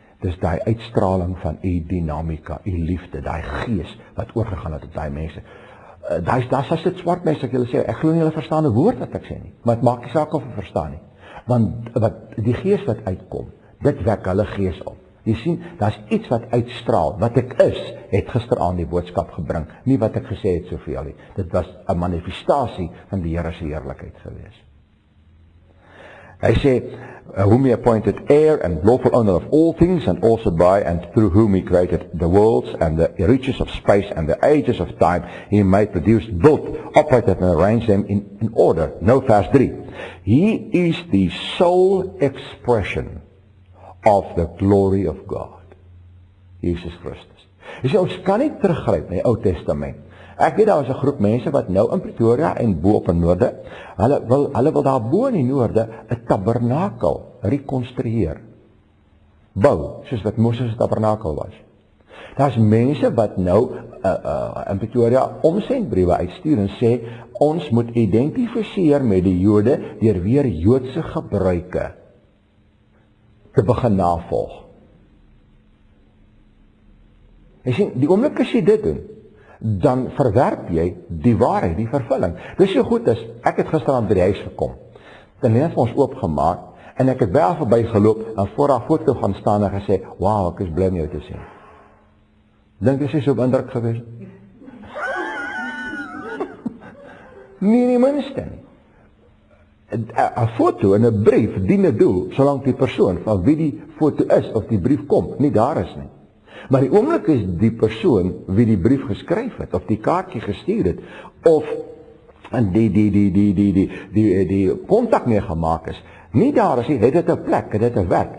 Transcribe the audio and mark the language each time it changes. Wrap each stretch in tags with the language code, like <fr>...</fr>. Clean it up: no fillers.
<af>Dis daai uitstraling van u dinamika, u liefde, daai gees wat oorgegaan het op daai mense. Daar's as dit swart mense, ek julle sê, ek glo nie hulle verstaan 'n woord wat ek sê nie, maar dit maak nie saak of hulle verstaan nie. Want die gees wat uitkom, dit wek hulle gees op. Jy sien, daar's iets wat uitstraal. Wat ek is, het gisteraand die boodskap gebring, nie wat ek gesê het soveel nie. Dit was 'n manifestasie van die Here se heerlikheid gewees. Hy sê,</af> <en>whom he appointed heir and lawful owner of all things, and also by and through whom he created the worlds and the reaches of space and the ages of time, he made, produced, built, operated and arranged them in order.</en> <af>Nou vers 3.</af> <en>He is the sole expression of the glory of God.</en> <af>Jesus Christus. Jy sê, ons kan nie teruggryp na die Ou Testament. Ek weet daar is 'n groep mense wat nou in Pretoria en bo op in Noorde, hulle wil daar bo in die Noorde 'n tabernakel rekonstrueer. Bou, soos wat Moses se tabernakel was. Daar's mense wat nou in Pretoria omsendbriewe uitstuur en sê, ons moet identifiseer met die Jode deur weer Joodse gebruike te begin navolg. Jy sien, die oomblik as jy dit doen, dan verwerp jy die waarheid, die vervulling. Dis so goed as, ek het gisteraan by die huis gekom, dan het ons oopgemaak, en ek het by haar verby geloop, en voor haar foto gaan staan en gesê, wauw, ek is bly om jou te sien. Dink jy sy so op indruk gewees? Nie die minste nie. 'n foto en 'n brief dien 'n doel, solank die persoon van wie die foto is of die brief kom, nie daar is nie. Maar die oomblik is die persoon wie die brief geskryf het, of die kaartjie gestuur het, of die kontak mee gemaak is, nie daar is nie, het dit 'n plek, het dit 'n werk.</af>